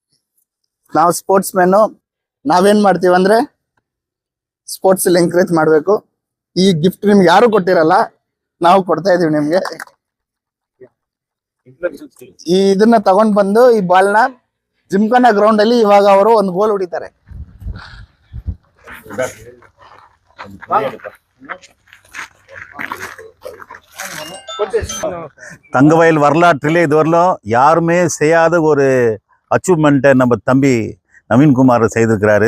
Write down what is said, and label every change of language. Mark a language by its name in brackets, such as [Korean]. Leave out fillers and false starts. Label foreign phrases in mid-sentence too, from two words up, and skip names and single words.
[Kannada] ನಾವು [English] sports man [Kannada] ನಾವೇನ್ ಮಾಡ್ತೀವಿ ಅಂದ್ರೆ ಸ್ಪೋರ್ಟ್ಸ್ ಅಲ್ಲಿ ಎಂಕರೇಜ್ ಮಾಡ್ಬೇಕು. ಈ ಗಿಫ್ಟ್ ನಿಮ್ಗೆ ಯಾರು ಕೊಟ್ಟಿರಲ್ಲ, ನಾವು ಕೊಡ್ತಾ ಇದೀವಿ ನಿಮ್ಗೆ. ಇದನ್ನ ತಗೊಂಡ್ ಬಂದು ಈ ಬಾಲ್ ನ ಜಿಮ್ಖಾನಾ ಗ್ರೌಂಡ್ ಅಲ್ಲಿ ಇವಾಗ ಅವರು ಒಂದು ಗೋಲ್ ಹೊಡಿತಾರೆ. [Tamil] தங்கவயல் வரலாற்றிலே இதுவரையிலும் யாருமே செய்யாத ஒரு அச்சீவ்மெண்ட்டை நம்ம தம்பி நவீன்குமார் செய்திருக்கிறாரு.